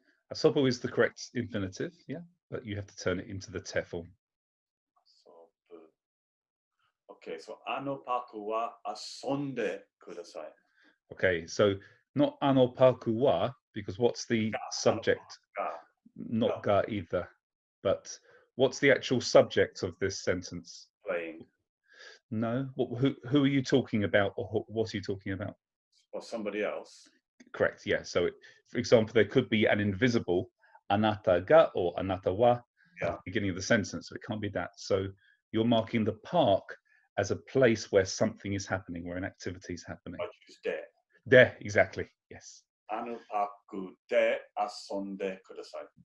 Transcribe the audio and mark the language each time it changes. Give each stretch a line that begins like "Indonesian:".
English: Asobu is the correct infinitive, yeah, but you have to turn it into the te form.
Japanese: 遊ぶ Okay, so あのパークは遊んでください。
English: Okay, so not
Japanese: ano paku wa,
English: because what's the subject?
Japanese: が
English: Not ga either. But what's the actual subject of this sentence? playing No. Who are you talking about, or what are you talking about? or somebody else. Correct, yeah. So, for example, there could be an invisible anata ga or anata wa at Yeah. the beginning of the sentence, so it can't be that. So you're marking the park as a place where something is happening, where an activity is happening. I choose で。 There, exactly, yes.
Japanese: あのパークで遊んでください。